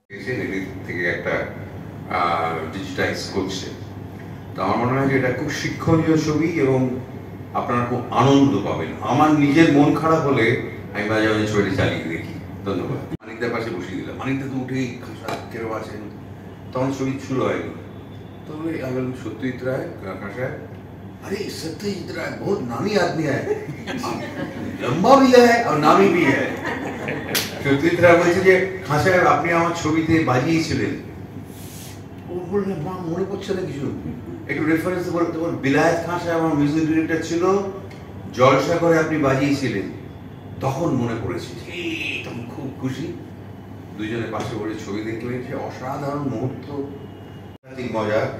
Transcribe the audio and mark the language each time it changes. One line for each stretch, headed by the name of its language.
Bangla: এদিক থেকে একটা ডিজিটাইজ করছে, তো আমার মনে হয় যে এটা খুব শিক্ষণীয় ছবি এবং আপনারা খুব আনন্দ পাবেন। আমার নিজের মন খারাপ হলে আমি মাঝে মাঝে ছবিটা চালিয়ে দেখি। ধন্যবাদ। মানিকদার পাশে বসিয়ে দিলাম, মানিকদা তো উঠেই খাসা কেরম আছেন, তখন ছবি শুরু হয়নি।
Hindi: तो बोले अगर सत्यजीत राय खासा है, अरे सत्यजीत राय बहुत नामी आदमी है, लंबा भी है और नामी भी है।
Bangla: সত্যজিৎ রায় বলছে যে খাঁ সাহেব আপনি আমার ছবিতে বাজিয়েছিলেন। ও বললেন মা মনে পড়ছে না কিছু, একটু রেফারেন্স বলতে পারবেন? বিলায়েত খাঁ সাহেব আমার মিউজিক ডিরেক্টর ছিল, জলসা করে আপনি বাজিয়েছিলেন, তখন মনে পড়েছে। তখন খুব খুশি, দুইজনের পাশে বসে ছবি দেখলেন, সে অসাধারণ মুহূর্ত, মজা।